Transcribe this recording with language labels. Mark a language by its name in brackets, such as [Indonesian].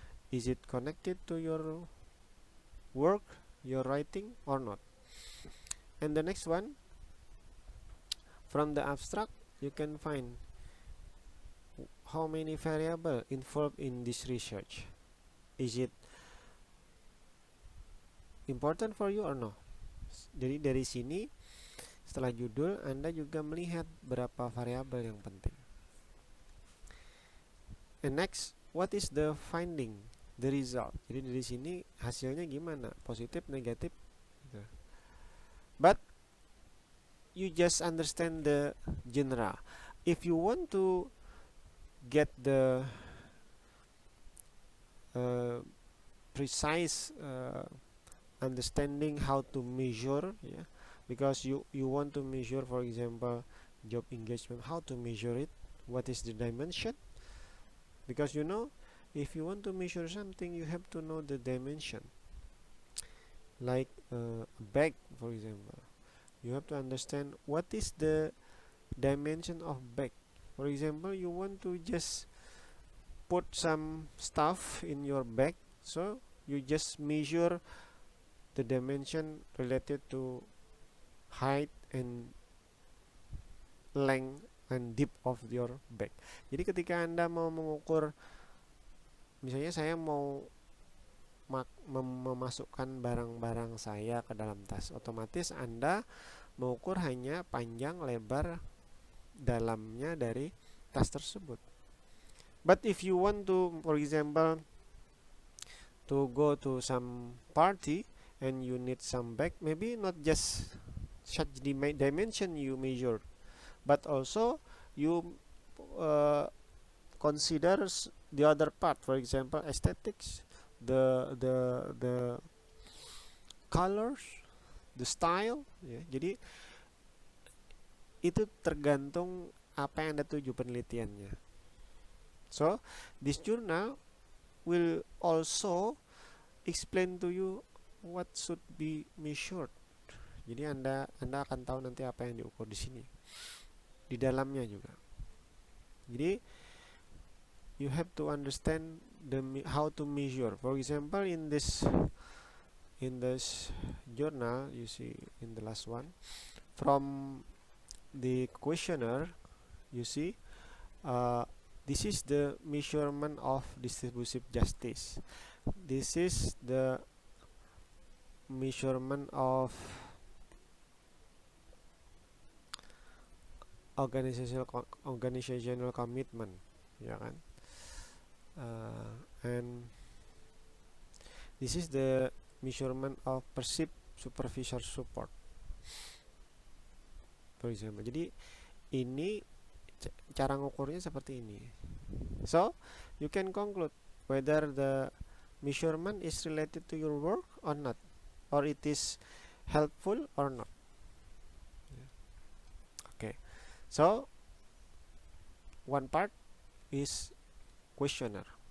[English] Is it connected to your work, your writing, or not? And the next one, from the abstract you can find how many variables involved in this research. Is it important for you or no? [Indonesian] Jadi dari sini setelah judul Anda juga melihat berapa variabel yang penting. [English] And next, what is the finding, the result? [Indonesian] Jadi dari sini hasilnya gimana? Positif, negatif gitu. [English] But you just understand the general. If you want to get the precise understanding how to measure, yeah, because you want to measure, for example, job engagement, how to measure it, what is the dimension, because you know, if you want to measure something you have to know the dimension. Like a bag, for example, you have to understand what is the dimension of bag. For example, you want to just put some stuff in your bag, so you just measure the dimension related to height and length and depth of your bag. [Indonesian] Jadi ketika Anda mau mengukur, misalnya saya mau memasukkan barang-barang saya ke dalam tas, otomatis Anda mengukur hanya panjang lebar dalamnya dari tas tersebut. [English] But if you want to, for example, to go to some party and you need some bag, maybe not just such dimension you measure, but also you consider the other part, for example aesthetics, the colors, the style, ya. [Indonesian] Jadi itu tergantung apa yang Anda tuju penelitiannya. [English] So this journal will also explain to you what should be measured. [Indonesian] Jadi Anda akan tahu nanti apa yang diukur di sini, di dalamnya juga. Jadi [English] you have to understand how to measure. For example, in this journal, you see in the last one, from the questionnaire, you see this is the measurement of distributive justice. This is the measurement of organizational commitment, [Indonesian] ya kan? [English] And this is the measurement of perceived supervisor support, for example. [Indonesian] Jadi ini cara ngukurnya seperti ini. [English] So you can conclude whether the measurement is related to your work or not, or it is helpful or not. Okay, so one part is questionnaire.